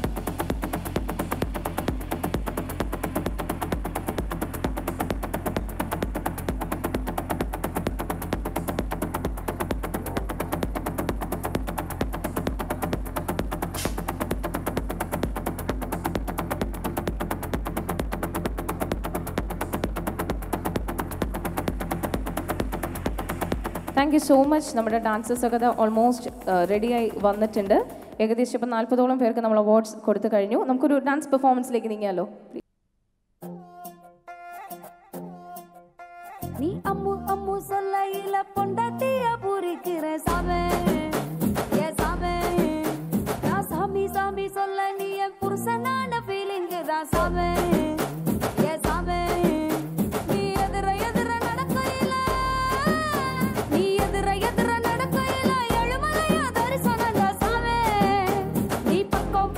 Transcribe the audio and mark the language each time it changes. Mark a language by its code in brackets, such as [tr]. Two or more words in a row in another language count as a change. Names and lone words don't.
[en] Thank you so much. [ml] നമ്മുടെ ഡാൻസേഴ്സ് ഒക്കെ ഓൾമോസ്റ്റ് റെഡിയായി വന്നിട്ടുണ്ട്. ഏകദേശം ഇപ്പോൾ 40ഓളം പേർക്ക് നമ്മൾ അവാർഡ്സ് കൊടുത്തു കഴിഞ്ഞു. നമുക്കൊരു ഡാൻസ് പെർഫോമൻസിലേക്ക് നീങ്ങിയാലോ? [ta] நீ அம்மு அம்மு சொல்லையில பொண்டாட்டிய பூரிக்கிற சாமே ஏ சாமே நான் சாமி சாமி சொல்ல நீ என் புருஷனான ஃபீலிங்கு தான் சாமே ஏ சாமே நீ எதிர எதிர நடக்கையில நீ எதிர எதிர நடக்கையில எழுமலையா தரிசனம் தான் சாமே நீ பக்கம்